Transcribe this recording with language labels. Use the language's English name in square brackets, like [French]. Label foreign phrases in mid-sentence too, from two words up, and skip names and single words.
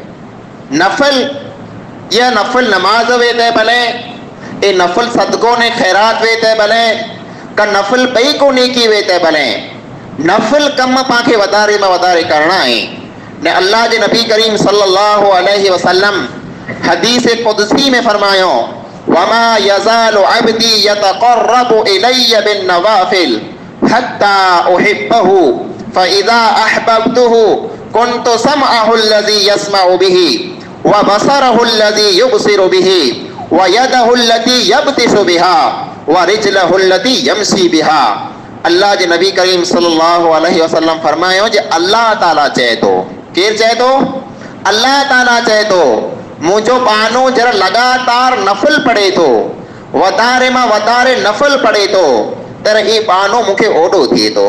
[Sindhi] नफ़ल या नफ़ल नमाज वे ते भले, ए नफ़ल सदको ने खैरात वे ते भले, का नफ़ल ॿई को नेकी वे ते भले, नफ़ल कम पांखे वधारे में वधारे करणा आहे। ने अल्लाह जे नबी करीम [Arabic] صلى الله عليه وسلم [Sindhi] हदीस कुदसी में फरमायो, [Arabic] وما يزال عبدي يتقرب إلي بالنوافل حتى أحبه فإذا أحببته كنت سمعه الذي يسمع به وبصره الذي يبصر به ويده التي يبطش بها ورجله التي يمشي بها. [Sindhi] अल्लाह जे नबी करीम [Arabic] صلى الله عليه وسلم [Sindhi] फरमायो जे अल्लाह ताला चए थो, केरु चए थो? अल्लाह ताला चए थो, मुंहिंजो बानो जरा लगातार नफ़ल पढ़े थो, वधारे मां वधारे नफ़ल पढ़े थो, तर ही बानो मूंखे ओॾो थिए थो।